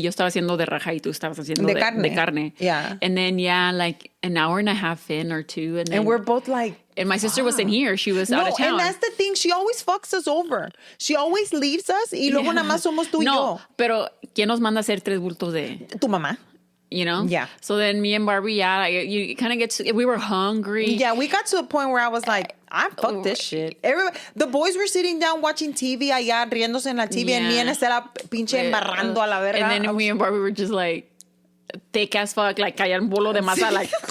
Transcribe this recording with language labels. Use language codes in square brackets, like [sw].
[es] Yo estaba haciendo de raja y tú estabas haciendo de carne. [en] Yeah. And then, like an hour and a half in or two. And we're both like... And my sister wasn't here. She was out of town. And that's the thing. She always fucks us over. She always leaves us [es] y luego nada más somos tú y yo. Pero ¿quién nos manda a hacer 3 bultos de...? Tu mamá. [en] Yeah. So then me and Barbie, you kind of get to... We were hungry. Yeah, we got to a point where I was like, fuck this shit. The boys were sitting down watching TV [es] allá, riéndose en la TV, [en] and me and Estela [es] pinche embarrando a la verga. [en] And then me and Barbie were just like... thick as fuck, like [es] caía un bolo de masa, [en] like.